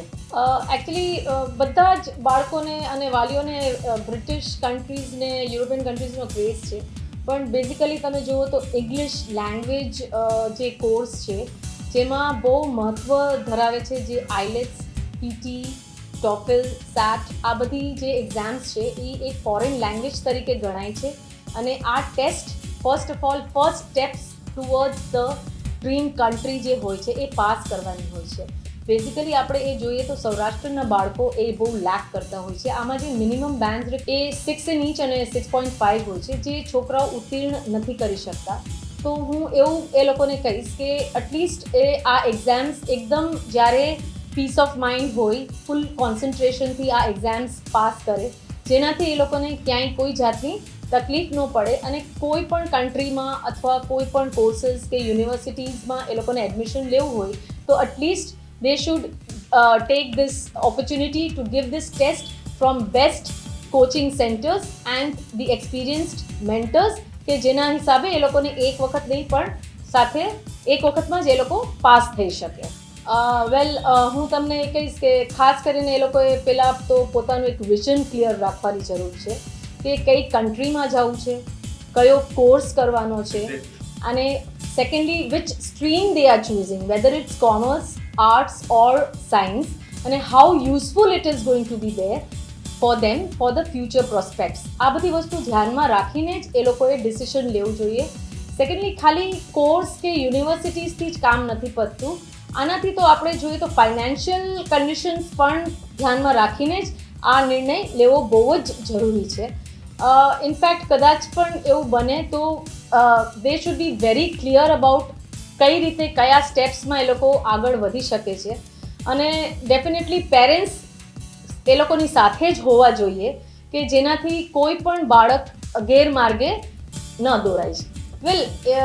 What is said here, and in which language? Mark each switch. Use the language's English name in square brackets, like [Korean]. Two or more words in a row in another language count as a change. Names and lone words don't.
[Gujarati] એકચ્યુઅલી બધા જ બાળકોને અને વાલીઓને બ્રિટિશ કન્ટ્રીઝને યુરોપિયન કન્ટ્રીઝનો ક્રેઝ છે, પણ બેઝિકલી તમે જુઓ તો [English] English language [Gujarati] જે કોર્સ છે જેમાં બહુ મહત્ત્વ ધરાવે છે, જે આઇલેટ્સ, પીટી, ટોફેલ, સેટ આ બધી જે એક્ઝામ્સ છે એ એક [English] foreign language [Gujarati] તરીકે ગણાય છે અને આ [English] test first steps towards the dream country [Gujarati] જે હોય છે એ પાસ કરવાની હોય છે. બેઝિકલી આપણે એ જોઈએ તો સૌરાષ્ટ્રના બાળકો એ બહુ લેક કરતા હોય છે. આમાં જે મિનિમમ બેન્ડ એ 6 [English] in each [Gujarati] અને 6.5 હોય છે, જે છોકરાઓ ઉત્તીર્ણ નથી કરી શકતા. તો હું એવું એ લોકોને કહીશ કે એટલીસ્ટ એ આ એક્ઝામ્સ એકદમ જ્યારે [English] peace of mind [Gujarati] હોય, ફૂલ કોન્સન્ટ્રેશનથી આ એક્ઝામ્સ પાસ કરે, જેનાથી એ લોકોને ક્યાંય કોઈ જાતની તકલીફ ન પડે અને કોઈ પણ કન્ટ્રીમાં અથવા કોઈ પણ કોર્સીસ કે યુનિવર્સિટીઝમાં એ લોકોને એડમિશન લેવું હોય તો એટલીસ્ટ [English] they should take this opportunity to give this test from best coaching centers and the experienced mentors [Gujarati] કે જેના હિસાબે એ લોકોને એક વખત નહીં પણ સાથે એક વખતમાં જ એ લોકો પાસ થઈ શકે. હું તમને એ કહીશ કે ખાસ કરીને એ લોકોએ પહેલાં તો પોતાનું એક [English] vision clear [Gujarati] રાખવાની જરૂર છે કે કઈ કન્ટ્રીમાં જવું છે, કયો કોર્સ કરવાનો છે અને સેકન્ડલી [English] which stream they are choosing, whether it's commerce, arts or science, and how useful it is going to be there for them for the future prospects. [Gujarati] આ બધી વસ્તુ ધ્યાનમાં રાખીને જ એ લોકોએ ડિસિઝન લેવું જોઈએ. સેકન્ડલી ખાલી કોર્સ કે યુનિવર્સિટીઝથી જ કામ નથી પતતું. આનાથી તો આપણે જોઈએ તો [English] financial conditions [Gujarati] પણ ધ્યાનમાં રાખીને જ આ નિર્ણય લેવો બહુ જ જરૂરી છે. ઇનફેક્ટ કદાચ પણ એવું બને તો [English] they should be very clear about [Gujarati] કઈ રીતે કયા સ્ટેપ્સમાં એ લોકો આગળ વધી શકે છે અને ડેફિનેટલી પેરેન્ટ્સ એ લોકોની સાથે જ હોવા જોઈએ કે જેનાથી કોઈ પણ બાળક ગેરમાર્ગે ન દોરાય છે.